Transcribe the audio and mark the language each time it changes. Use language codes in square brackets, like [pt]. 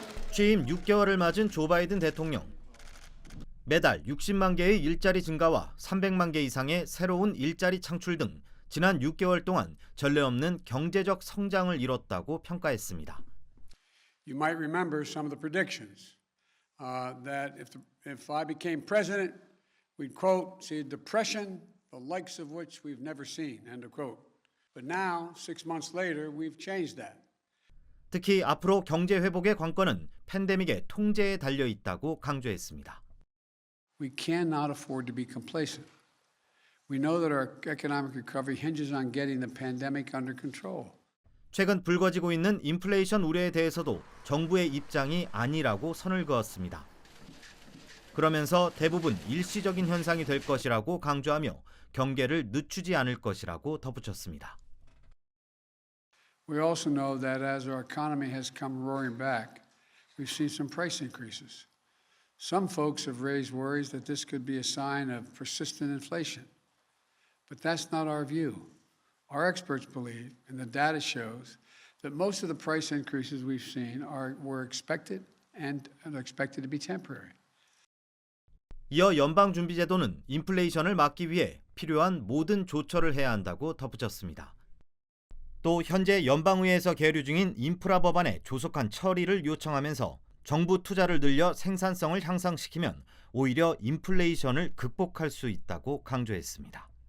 [ko] 취임 6개월을 맞은 조 바이든 대통령. 매달 60만 개의 일자리 증가와 300만 개 이상의 새로운 일자리 창출 등 지난 6개월 동안 전례 없는 경제적 성장을 이뤘다고 평가했습니다. [en] You might remember some of the predictions that if I became president, we'd quote, see a depression, the likes of which we've never seen, end of quote. But now, 6 months later, we've changed that. [ko] 특히 앞으로 경제 회복의 관건은 팬데믹의 통제에 달려 있다고 강조했습니다. [en] We cannot afford to be complacent. We know that our economic recovery hinges on getting the pandemic under control. [ko] 최근 불거지고 있는 인플레이션 우려에 대해서도 정부의 입장이 아니라고 선을 그었습니다. 그러면서 대부분 일시적인 현상이 될 것이라고 강조하며 경계를 늦추지 않을 것이라고 덧붙였습니다. [en] We also know that as our economy has come roaring back, we've seen some price increases. Some folks have raised worries that this could be a sign of persistent inflation. But that's not our view. Our experts believe, and the data shows, that most of the price increases we've seen were expected and are expected to be temporary. [ko] 이어 연방준비제도는 인플레이션을 막기 위해 필요한 모든 조처를 해야 한다고 덧붙였습니다. 또 현재 연방의회에서 계류 중인 인프라 법안의 조속한 처리를 요청하면서 정부 투자를 늘려 생산성을 향상시키면 오히려 인플레이션을 극복할 수 있다고 강조했습니다.